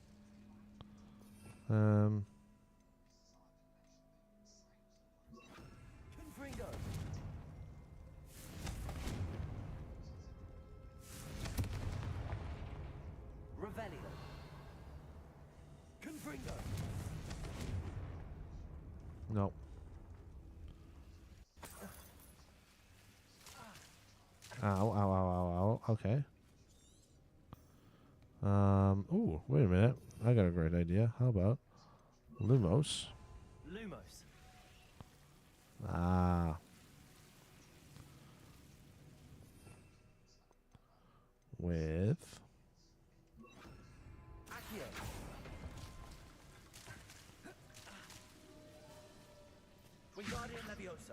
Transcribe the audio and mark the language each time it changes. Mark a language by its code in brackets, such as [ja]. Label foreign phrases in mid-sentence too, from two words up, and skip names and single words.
[en] Confringo. Revelio. Confringo. No. Ow, ow, ow, ow, ow. Okay. Ooh, wait a minute. I got a great idea. How about Lumos? Lumos. Ah. With Accio. Wingardium Leviosa.